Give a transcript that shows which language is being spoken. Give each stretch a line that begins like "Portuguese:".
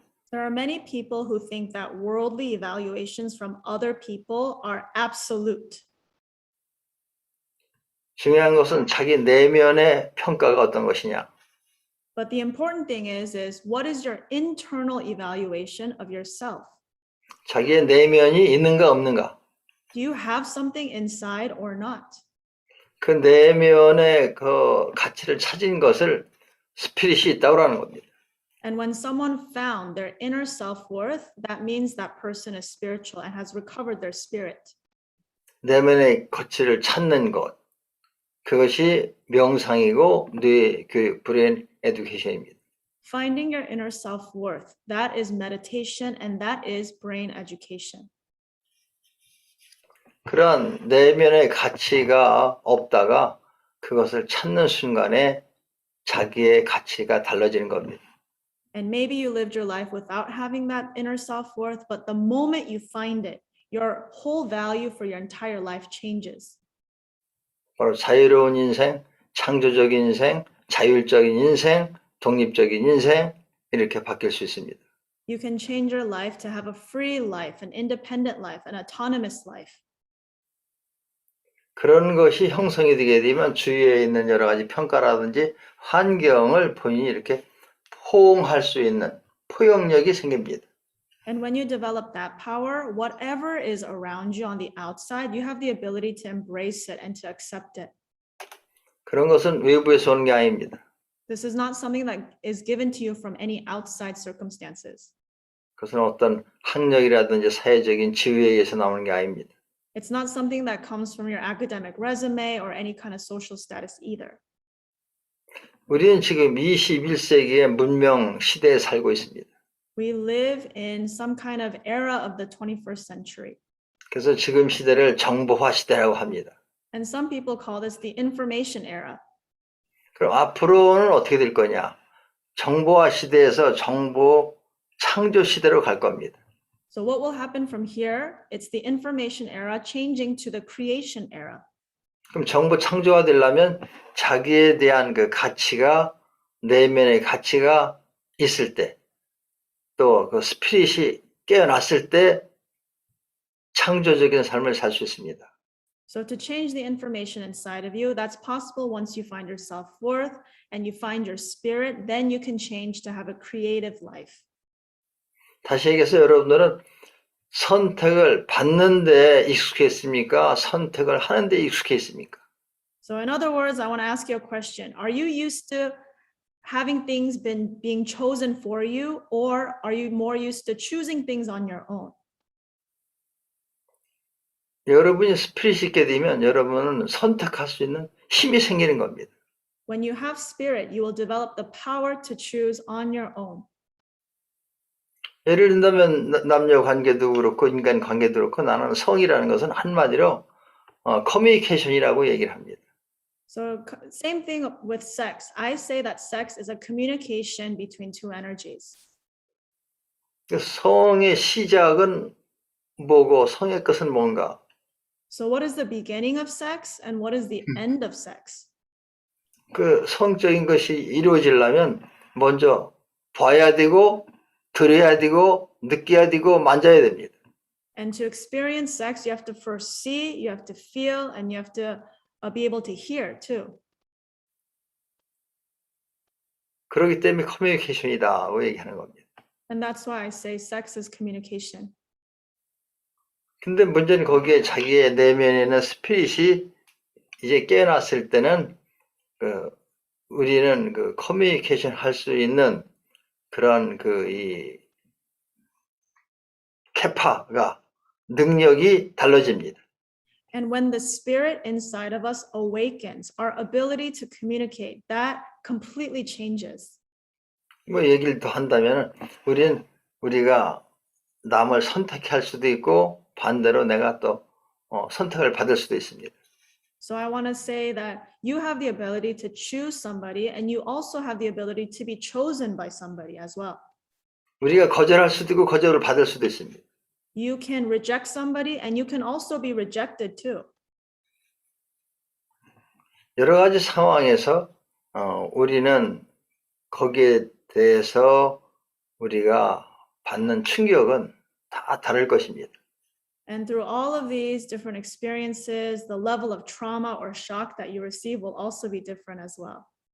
English: There are many people who think that worldly evaluations from other people are absolute.
Korean: 중요한 것은 자기 내면의 평가가 어떤 것이냐.
English: But the important thing is what is your internal evaluation of yourself?
Korean: 자기의 내면이 있는가 없는가.
English: Do you have something inside or not?
Korean: 그 내면의 그 가치를 찾은 것을 스피릿이 있다고 하는 겁니다.
English: And when someone found their inner self-worth, that means that person is spiritual and has recovered their spirit.
Korean: 내면의 가치를 찾는 것. 그것이 명상이고 뇌 교육 브레인 에듀케이션입니다.
English: Finding your inner self-worth, that is meditation and that is brain education.
Korean: 그런 내면의 가치가 없다가 그것을 찾는 순간에 자기의 가치가 달라지는 겁니다.
English: And maybe you lived your life without having that inner self-worth, but the moment you find it, your whole value for your entire life changes.
Korean: 바로 자유로운 인생, 창조적인 인생, 자율적인 인생, 독립적인 인생 이렇게 바뀔 수 있습니다.
English: You can change your life to have a free life, an independent life, an autonomous life.
Korean: 그런 것이 형성이 되게 되면 주위에 있는 여러 가지 평가라든지 환경을 본인이 이렇게 포용할 수 있는 포용력이 생깁니다.
English: And when you develop that power, whatever is around you on the outside, you have the ability to embrace it and to accept it.
Korean: 그런 것은 외부에서 오는 게 아닙니다.
English: This is not something that is given to you from any outside circumstances.
Korean: 그것은 어떤 학력이라든지 사회적인 지위에 의해서 나오는 게 아닙니다.
English: It's not something that comes from your academic resume or any kind of social status either.
Korean: 우리는 지금 21세기의 문명 시대에 살고 있습니다.
English: We live in some kind of era of the 21st century.
Korean: 그래서 지금 시대를 정보화 시대라고 합니다.
English: And some people call this the information era.
Korean: 그럼 앞으로는 어떻게 될 거냐? 정보화 시대에서 정보 창조 시대로 갈 겁니다.
English: So what will happen from here? It's the information era changing to the creation era.
Korean: 그럼 정보 창조가 되려면 자기에 대한 그 가치가 내면의 가치가 있을 때, 또 그 스피릿이 깨어났을 때 창조적인 삶을 살 수 있습니다.
English: So to change the information inside of you, that's possible once you find your self-worth and you find your spirit, then you can change to have a creative life.
Korean: 다시 얘기해서 여러분들은 선택을 받는 데 익숙해 있습니까? 선택을 하는 데 익숙해 있습니까?
English: So in other words, I want to ask you a question. Are you used to having things being chosen for you, or are you more used to choosing things on your own?
Korean: 여러분이 스피릿이 있게 되면 여러분은 선택할 수 있는 힘이 생기는 겁니다.
English: When you have spirit, you will develop the power to choose on your own.
Korean: 예를 든다면 남녀 관계도 그렇고 인간 관계도 그렇고 나는 성이라는 것은 한마디로 커뮤니케이션이라고 얘기를 합니다.
English: So same thing with sex. I say that sex is a communication between two energies.
Korean: 성의 시작은 뭐고 성의 끝은 뭔가?
English: So what is the beginning of sex and what is the end of sex?
Korean: 그 성적인 것이 이루어지려면 먼저 봐야 되고 들어야 되고 느껴야 되고 만져야 됩니다.
English: And to experience sex, you have to first see, you have to feel, and you have to be able to hear too.
Korean: 그렇기 때문에 커뮤니케이션이다고 얘기하는 겁니다.
English: And that's why I say sex is communication.
Korean: 근데 문제는 거기에 자기의 내면에 있는 스피릿이 이제 깨어났을 때는 우리는 그 커뮤니케이션 할 수 있는 그런 이 캐파가 능력이 달라집니다.
English: And when the spirit inside of us awakens, our ability to communicate, that completely changes.
Korean: 뭐 얘기를 더 한다면 우리가 남을 선택할 수도 있고 반대로 내가 또 선택을 받을 수도 있습니다.
English: So I want to say that you have the ability to choose somebody and you also have the ability to be chosen by somebody as well.
Korean: 우리가 거절할 수도 있고 거절을 받을 수도 있습니다.
English: You can reject somebody and you can also be rejected too.
Korean: 여러 가지 상황에서 우리는 거기에 대해서 우리가 받는 충격은 다 다를 것입니다.
English: And through all of these different experiences, the level of trauma or shock that you receive will also be different as well.